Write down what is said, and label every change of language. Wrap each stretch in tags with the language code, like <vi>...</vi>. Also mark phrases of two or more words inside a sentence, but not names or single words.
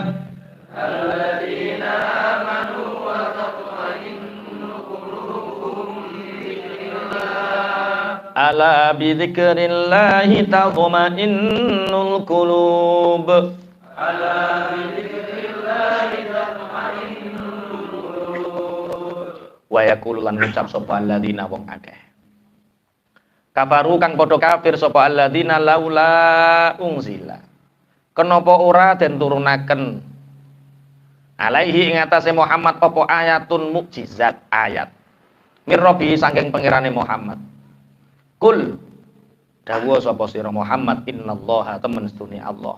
<ar>الذين آمنوا ألا بذكر الله تطمئن القلوب. ألا بذكر الله تطمئن القلوب. ويقول</ar> <jv>lan ngucap sapa alladzina wong akeh. Kafaru kang padha kafir sapa</jv> <ar>الذين لولا أنزل.</ar> <jv>Kenapa ora den turunaken alaihi ing atase Muhammad apa ayatun mukjizat ayat. Mirrobi saking pangerane Muhammad. Kul dawuh sapa sira Muhammad innallaha temen sedune Allah.</jv>